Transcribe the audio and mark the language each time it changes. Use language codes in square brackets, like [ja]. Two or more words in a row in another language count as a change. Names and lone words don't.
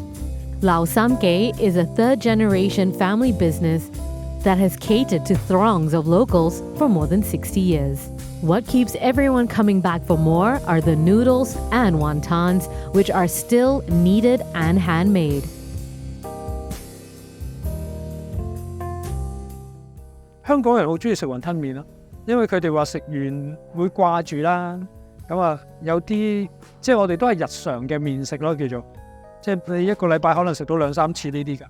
[en] Lau Sam Kei is a third-generation family business that has catered to throngs of locals for more than 60 years. What keeps everyone coming back for more are the noodles and wontons, which are still kneaded and handmade. [yue] 香港人好中意食雲吞麵咯，因為佢哋話食完會掛住啦。有啲即係我哋都係日常嘅麵食咯，叫做即係你一個禮拜可能食到2-3次呢啲㗎。